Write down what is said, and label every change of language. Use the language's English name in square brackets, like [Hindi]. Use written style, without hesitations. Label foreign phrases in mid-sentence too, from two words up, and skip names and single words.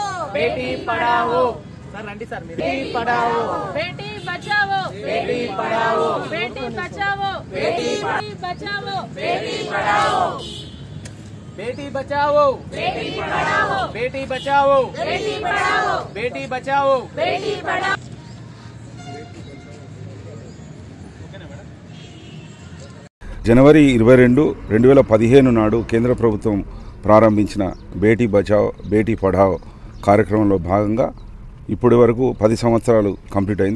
[Hindi] बेटी पढ़ाओ सर रंडी सर बेटी पढ़ाओ बेटी बचाओ बेटी पढ़ाओ बेटी बचाओ बेटी बचाओ बेटी पढ़ाओ बेटी बचाओ बेटी पढ़ाओ बेटी बचाओ बेटी पढ़ाओ बेटी बचाओ बेटी पढ़ाओ [Telugu] జనవరి 22, 2015 నాడు కేంద్ర ప్రభుత్వం ప్రారంభించిన బేటీ బచావో బేటీ పఢావో కార్యక్రమంలో భాగంగా ఇప్పటి వరకు 10 సంవత్సరాలు కంప్లీట్ అయింది.